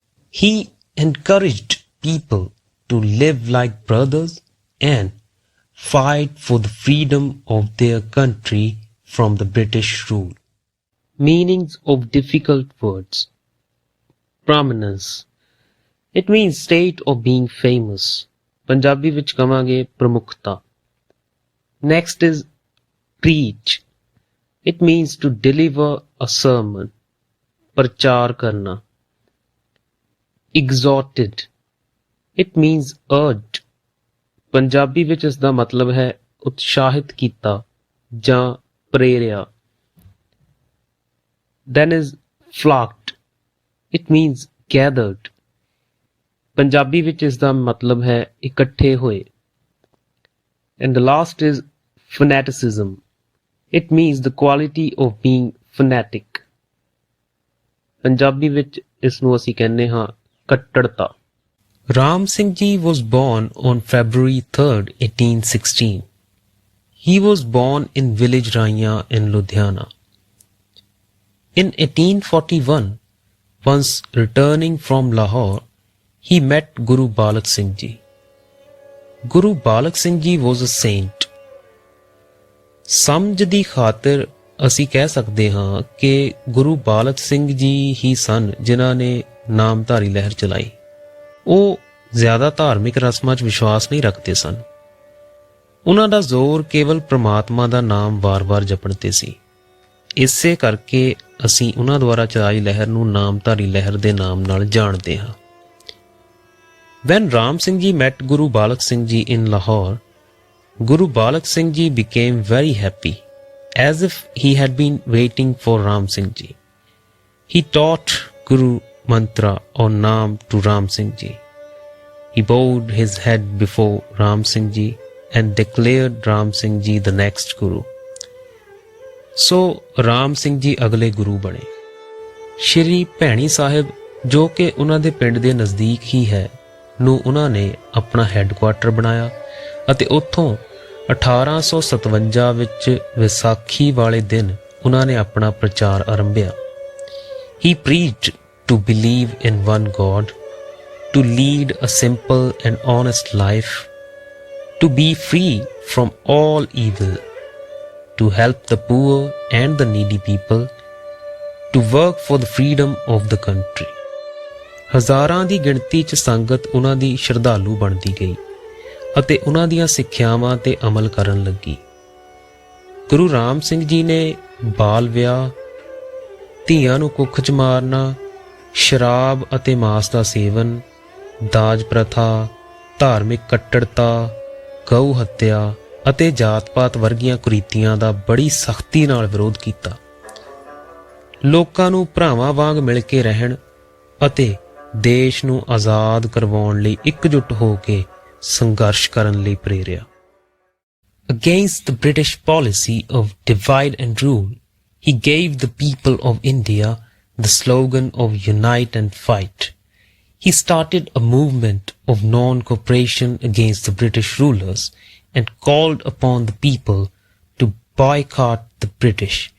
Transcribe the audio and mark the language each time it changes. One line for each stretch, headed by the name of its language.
English: He encouraged people to live like brothers and fight for the freedom of their country from the British rule. Meanings of difficult words. Prominence. It means state of being famous.
Punjabi: Punjabi ਵਿੱਚ ਕਵਾਂਗੇ ਪ੍ਰਮੁੱਖਤਾ.
English: Next is preach. It means to deliver a sermon.
Punjabi: ਪ੍ਰਚਾਰ ਕਰਨਾ.
English: Exhorted. It means urged.
Punjabi: Punjabi ਵਿੱਚ ਇਸ ਦਾ ਮਤਲਬ ਹੈ ਉਤਸ਼ਾਹਿਤ ਕੀਤਾ ਜਾਂ ਪ੍ਰੇਰਿਆ.
English: Then is flocked. It means gathered.
Punjabi: Punjabi ਵਿੱਚ ਇਸ ਦਾ ਮਤਲਬ ਹੈ ਇਕੱਠੇ ਹੋਏ.
English: And the last is fanaticism. It means the quality of being fanatic.
Punjabi: Punjabi ਵਿੱਚ ਇਸ ਨੂੰ ਅਸੀਂ ਕਹਿੰਦੇ ਹਾਂ ਕੱਟੜਤਾ.
English: Ram Singh Ji was born on February 3rd, 1816. He was born in village Raiya in Ludhiana. In 1841, once returning from Lahore, he met Guru Balak Singh Ji. Guru Balak Singh Ji was a saint.
Punjabi: ਸਮਝ ਦੀ ਖਾਤਰ ਅਸੀਂ ਕਹਿ ਸਕਦੇ ਹਾਂ ਕਿ ਗੁਰੂ ਬਾਲਕ ਸਿੰਘ ਜੀ ਹੀ ਸਨ ਜਿਨ੍ਹਾਂ ਨੇ ਨਾਮਧਾਰੀ ਲਹਿਰ ਚਲਾਈ. ਉਹ ਜ਼ਿਆਦਾ ਧਾਰਮਿਕ ਰਸਮਾਂ 'ਚ ਵਿਸ਼ਵਾਸ ਨਹੀਂ ਰੱਖਦੇ ਸਨ. ਉਹਨਾਂ ਦਾ ਜ਼ੋਰ ਕੇਵਲ ਪ੍ਰਮਾਤਮਾ ਦਾ ਨਾਮ ਵਾਰ-ਵਾਰ ਜਪਣ 'ਤੇ ਸੀ. ਇਸੇ ਕਰਕੇ ਅਸੀਂ ਉਹਨਾਂ ਦੁਆਰਾ ਚਲਾਈ ਲਹਿਰ ਨੂੰ ਨਾਮਧਾਰੀ ਲਹਿਰ ਦੇ ਨਾਮ ਨਾਲ ਜਾਣਦੇ ਹਾਂ.
English: When Ram Singh Ji met Guru Balak Singh Ji in Lahore, Guru Balak Singh Ji became very happy, as if he had been waiting for Ram Singh Ji. He taught Guru Mantra or Naam to Ram Singh Ji. He bowed his head before Ram Singh Ji and declared Ram Singh Ji the next Guru. So
Punjabi: Ram Singh Ji ਅਗਲੇ ਗੁਰੂ ਬਣੇ. ਸ਼੍ਰੀ ਭੈਣੀ ਸਾਹਿਬ ਜੋ ਕਿ ਉਹਨਾਂ ਦੇ ਪਿੰਡ ਦੇ ਨਜ਼ਦੀਕ ਹੀ ਹੈ ਨੂੰ ਉਹਨਾਂ ਨੇ ਆਪਣਾ ਹੈੱਡਕੁਆਟਰ ਬਣਾਇਆ ਅਤੇ ਉੱਥੋਂ 1857 ਵਿੱਚ ਵਿਸਾਖੀ ਵਾਲੇ ਦਿਨ ਉਹਨਾਂ ਨੇ ਆਪਣਾ ਪ੍ਰਚਾਰ ਆਰੰਭਿਆ.
English: He preached to believe in one God, to lead a simple and honest life, to be free from all evil, to help the poor and the needy people, to work for the freedom of the country.
Punjabi: ਹਜ਼ਾਰਾਂ ਦੀ ਗਿਣਤੀ 'ਚ ਸੰਗਤ ਉਹਨਾਂ ਦੀ ਸ਼ਰਧਾਲੂ ਬਣਦੀ ਗਈ ਅਤੇ ਉਹਨਾਂ ਦੀਆਂ ਸਿੱਖਿਆਵਾਂ 'ਤੇ ਅਮਲ ਕਰਨ ਲੱਗੀ. ਗੁਰੂ ਰਾਮ ਸਿੰਘ ਜੀ ਨੇ ਬਾਲ ਵਿਆਹ, ਧੀਆਂ ਨੂੰ ਕੁੱਖ 'ਚ ਮਾਰਨਾ, ਸ਼ਰਾਬ ਅਤੇ ਮਾਸ ਦਾ ਸੇਵਨ, ਦਾਜ ਪ੍ਰਥਾ, ਧਾਰਮਿਕ ਕੱਟੜਤਾ, ਗਊ ਹੱਤਿਆ ਅਤੇ ਜਾਤ-ਪਾਤ ਵਰਗੀਆਂ ਕੁਰੀਤੀਆਂ ਦਾ ਬੜੀ ਸਖਤੀ ਨਾਲ ਵਿਰੋਧ ਕੀਤਾ. ਲੋਕਾਂ ਨੂੰ ਭਰਾਵਾਂ ਵਾਂਗ ਮਿਲ ਕੇ ਰਹਿਣ ਅਤੇ ਦੇਸ਼ ਨੂੰ ਆਜ਼ਾਦ ਕਰਵਾਉਣ ਲਈ ਇਕਜੁੱਟ ਹੋ ਕੇ ਸੰਘਰਸ਼ ਕਰਨ ਲਈ ਪ੍ਰੇਰਿਆ.
English: Against the British policy of divide and rule, he gave the people of India the slogan of unite and fight. He started a movement of non-cooperation against the British rulers and called upon the people to boycott the British.